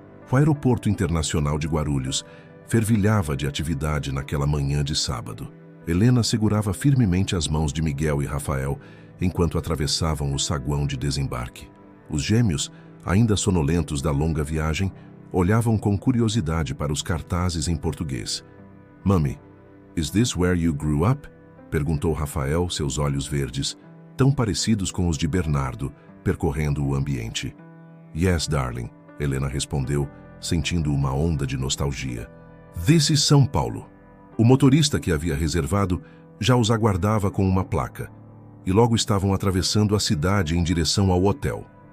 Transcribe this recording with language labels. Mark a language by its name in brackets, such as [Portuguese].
[Portuguese] O aeroporto internacional de Guarulhos fervilhava de atividade naquela manhã de sábado. Helena segurava firmemente as mãos de Miguel e Rafael enquanto atravessavam o saguão de desembarque. Os gêmeos, ainda sonolentos da longa viagem, olhavam com curiosidade para os cartazes em português. [English] "Mummy, is this where you grew up?" [Portuguese] perguntou Rafael, seus olhos verdes, tão parecidos com os de Bernardo, percorrendo o ambiente. [English] "Yes, darling," [Portuguese] Helena respondeu, sentindo uma onda de nostalgia. [English] "This is São Paulo." [Portuguese] O motorista que havia reservado já os aguardava com uma placa, e logo estavam atravessando a cidade em direção ao hotel.